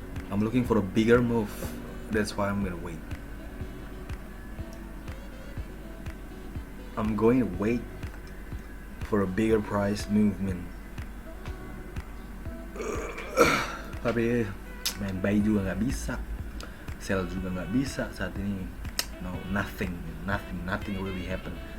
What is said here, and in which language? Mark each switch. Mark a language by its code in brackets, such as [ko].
[en] I'm looking for a bigger move, that's why I'm gonna wait. I'm going to wait for a bigger price movement. [id] Tapi main buy juga nggak bisa, sell juga nggak bisa saat ini. [en] No, nothing really happen.